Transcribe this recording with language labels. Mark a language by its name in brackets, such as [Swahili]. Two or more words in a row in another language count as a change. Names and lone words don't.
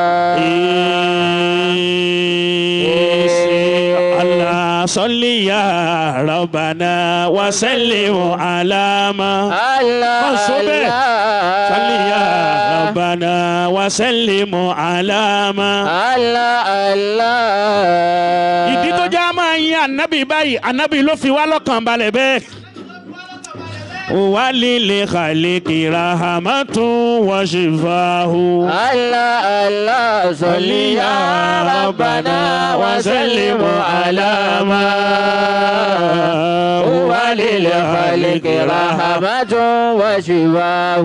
[Arabic] الله صل يا ربنا وسلم على ما الله صل يا ربنا وسلم على ما الله. [Yoruba] ìdí tó já máa yin ànábì báyìí ànábì ló fi wá lọ́kàn balẹ̀ bẹ́ẹ̀. [Arabic] وللخالق رحمة وشفاه. الله صل يا ربنا وسلم على ما هو للخالق رحمة وشفاه.